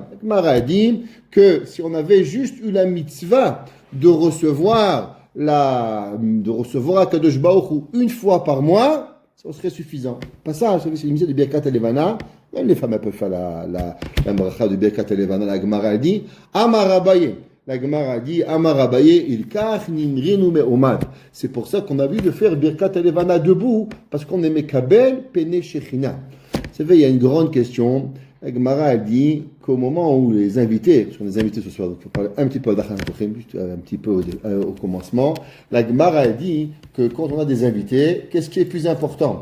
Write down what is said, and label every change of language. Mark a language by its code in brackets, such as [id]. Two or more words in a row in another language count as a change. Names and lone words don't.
[fr] La Gemara dit que si on avait juste eu la mitzvah de recevoir [he] קדוש ברוך הוא [fr] une fois par mois, ça serait suffisant. Pas ça, c'est une mitzvah de [he] ברכת הלבנה. [fr] Même les femmes peuvent faire la bracha de [he] ברכת הלבנה. [fr] La Gemara dit [arc] אמר אביי. [fr] La Gemara dit [arc] אמר אביי הלכך נימרינהו מעומד. [fr] C'est pour ça qu'on a vu de faire Birkat Alevana debout, parce qu'on est [he] מקבל פני שכינה. [fr] Vous savez, il y a une grande question. La Gemara dit qu'au moment où les invités, parce qu'on est invités ce soir, donc il faut parler un petit peu d' [he] הכנסת אורחים, [fr] juste un petit peu au commencement. La Gemara dit que quand on a des invités, qu'est-ce qui est plus important?